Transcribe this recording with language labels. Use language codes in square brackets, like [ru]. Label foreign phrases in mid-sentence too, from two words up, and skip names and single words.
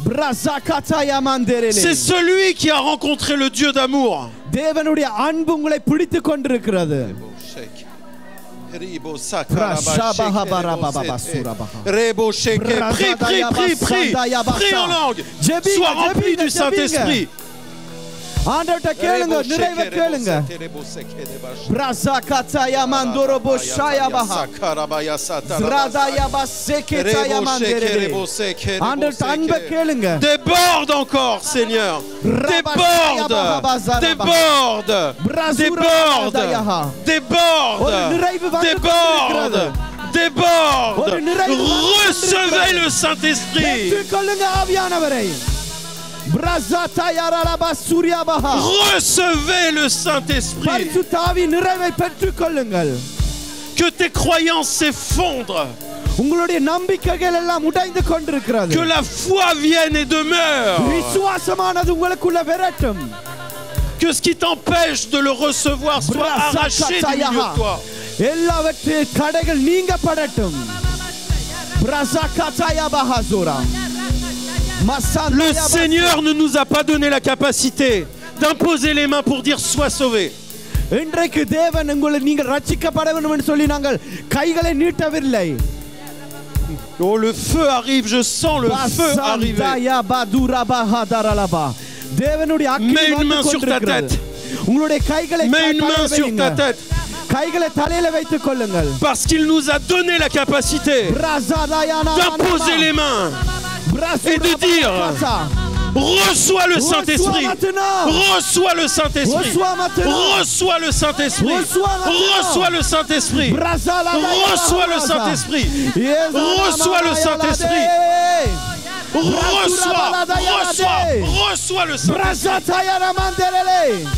[fr] C'est celui qui a rencontré le Dieu d'amour. Prie, prie en langue. Sois rempli du Saint-Esprit. [ta] ஆண்டவர்ட்ட கேளுங்க, நிறைவே கேளுங்க. பிரசகதயா மந்தோரோபோ ஷாயாபஹ த்ராதாயாபா சேகேதயா மந்தரே. ஆண்டவர்ட்ட அன்பை கேளுங்க. [fr] Déborde encore, Seigneur. Déborde. Déborde. Déborde. Déborde. Déborde. Déborde. Recevez le Saint-Esprit. [ta] பெற்றுக்கொள்ளுங்க ஆவியானவரை. [fr] Recevez le Saint-Esprit. Que tes croyances s'effondrent. Que la foi vienne et demeure. Que ce qui t'empêche de le recevoir soit arraché du milieu de toi. Le Seigneur ne nous a pas donné la capacité d'imposer les mains pour dire sois sauvé. [ta] இன்றைக்கு தேவன் உங்களை நீங்கள் ரட்சிக்கப்பட வேண்டும் என்று சொல்லி நாங்கள் கைகளை நீட்டவில்லை. [fr] Oh, le feu arrive, je sens le feu arriver. [ta] தேவனுடைய அக்கினி [fr] Mets une main sur ta tête. [ta] உங்களுடைய கைகளை [fr] Mets une main sur ta tête. [ta] கைகளை தலையில வைத்துக் கொள்ளுங்கள். [fr] Parce qu'il nous a donné la capacité d'imposer les mains et de dire reçois le Saint-Esprit, reçois le Saint-Esprit, reçois le Saint-Esprit, reçois le Saint-Esprit, reçois le Saint-Esprit, reçois le Saint-Esprit, reçois le Saint-Esprit.